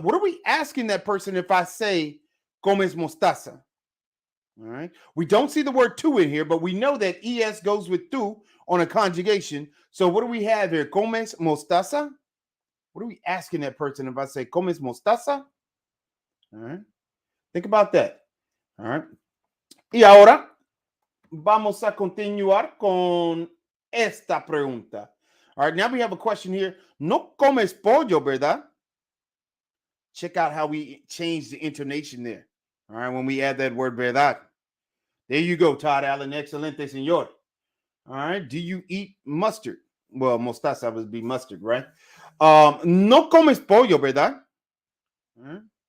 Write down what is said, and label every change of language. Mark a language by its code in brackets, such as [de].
[en] What are we asking that person if I say comes mostaza? All right. We don't see the word tú in here, but we know that es goes with tú on a conjugation. So what do we have here? Comes mostaza. What are we asking that person if I say comes mostaza? All right. Think about that. All right. [es] Y ahora vamos a continuar con esta pregunta. [en] All right. Now we have a question here. No comes pollo, ¿verdad? Check out how we change the intonation there. All right. When we add that word verdad. There you go, Todd Allen. Excelente, señor. All right. Do you eat mustard? Well, mostaza would be mustard, right? No comes pollo, ¿verdad? Right.